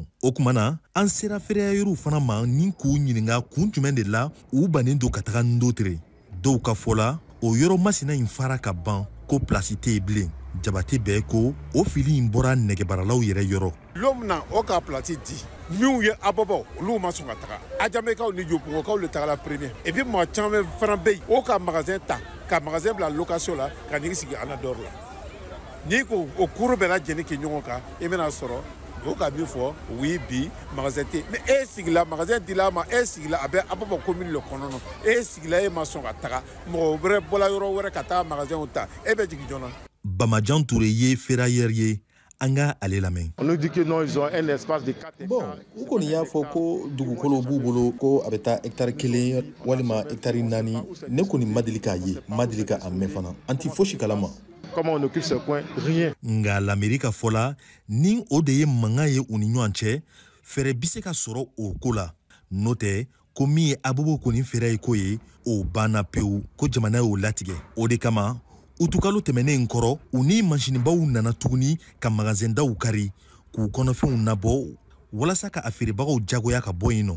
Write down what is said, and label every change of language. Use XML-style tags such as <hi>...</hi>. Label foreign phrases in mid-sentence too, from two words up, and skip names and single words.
<bm>O kumana an sera ferrailleurs fana ma ni k'u ɲininka kun jumɛn de la u bannen do ka taga Ndotere. Dɔw ka fɔ la o yɔrɔ masina in fara ka ban ko place tɛ yen bilen. Jabate bɛɛ ko o fili in bɔra nɛgɛbaralaw yɛrɛ yɔrɔ. Lomna o ka place di minnu ye Abobo olu ma sɔn ka taga Adjamekaw ni Jopugokaw le tagala</bm> <fr>premier et puis</fr> <bm>maa caman fana bɛ yen o ka magasin ta ka magasin bila location la ka n'i sigi Anador la n'i ko o kuru bɛɛ lajɛlen kɛ ɲɔgɔn kan i bɛna sɔrɔ o ka min fɔ o ye bi magasin tɛ mais e sigila magasin dila ma e sigila a bɛ Abobo commune le kɔnɔ e sigila e ma sɔn ka taga mɔgɔ wɛrɛ bɔla yɔrɔ wɛrɛ ka taa magasin ta e bɛ jigin jɔn na. Bamajan Touré ye ferrailleur ye an ka ale lamɛn.</bm> <fr>On nous dit que non, ils ont un espace de 4 hectares. Bon,</fr> <bm>u kɔni y'a fɔ ko dugukolo b'u bolo ko a bɛ taa hectare 1 walima hectare 4 ne kɔni ma deli k'a ye ma deli ka a mɛn fana an ti fosi kalama.</bm> <fr>Comment on occupe ce coin? Rien.</fr> <bm>Nga l'Amérique a fɔ la ni o de ye mankan ye u ni ɲɔgɔn cɛ fɛrɛ bi se ka sɔrɔ o ko la n'o tɛ ko min ye Abobo kɔni fɛrɛ ye ko ye o banna pewu ko jamana y'o latigɛ o de kama utukalo tɛmɛnen kɔrɔ u ni machinibaw nana tuguni ka magasin daw kari k'u kɔnɔfɛnw nabɔ walasa ka a feerebagaw jagoya ka bɔ yen nɔ.</bm>